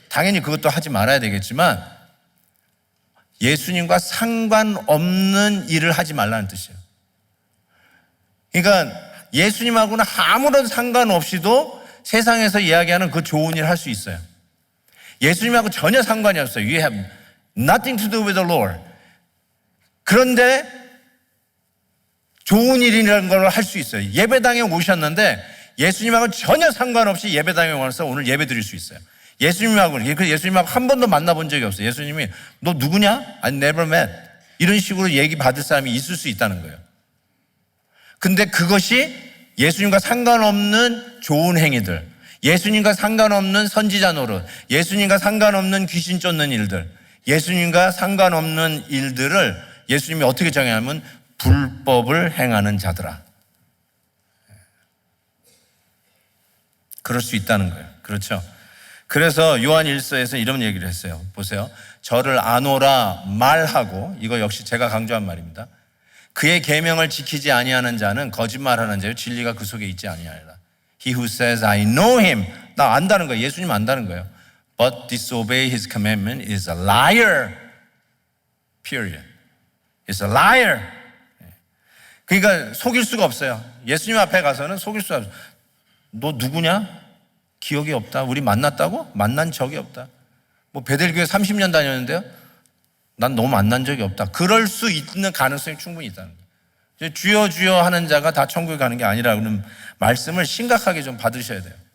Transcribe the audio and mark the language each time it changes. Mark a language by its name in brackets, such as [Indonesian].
[Korean] 당연히 그것도 하지 말아야 되겠지만 예수님과 상관없는 일을 하지 말라는 뜻이에요. 그러니까 예수님하고는 아무런 상관없이도 세상에서 이야기하는 그 좋은 일 할 수 있어요. 예수님하고 전혀 상관이 없어요. [English] You have nothing to do with the Lord. [Korean] 그런데 좋은 일이라는 걸 할 수 있어요. 예배당에 오셨는데 예수님하고 전혀 상관없이 예배당에 와서 오늘 예배 드릴 수 있어요. 예수님하고 한 번도 만나본 적이 없어요. 예수님이 너 누구냐? [English] I never met. [Korean] 이런 식으로 얘기 받을 사람이 있을 수 있다는 거예요. 근데 그것이 예수님과 상관없는 좋은 행위들, 예수님과 상관없는 선지자 노릇, 예수님과 상관없는 귀신 쫓는 일들, 예수님과 상관없는 일들을 예수님이 어떻게 정의하면 불법을 행하는 자들아. 그럴 수 있다는 거예요. 그렇죠? 그래서 요한 1서에서 이런 얘기를 했어요. 보세요. 저를 아노라 말하고, 이거 역시 제가 강조한 말입니다. 그의 계명을 지키지 아니하는 자는 거짓말하는 자요 진리가 그 속에 있지 아니하리라. [English] He who says I know him, [Korean] 나 안다는 거예요. 예수님 안다는 거예요. [English] But disobey his commandment is a liar. Period. It's a liar. [Korean] 그러니까 속일 수가 없어요. 예수님 앞에 가서는 속일 수가 없어요. 너 누구냐? 기억이 없다. 우리 만났다고? 만난 적이 없다. 뭐 베델교회 30년 다녔는데요. 난 너 만난 적이 없다. 그럴 수 있는 가능성이 충분히 있다는 거예요. 주여 주여 하는 자가 다 천국에 가는 게 아니라는 말씀을 심각하게 좀 받으셔야 돼요.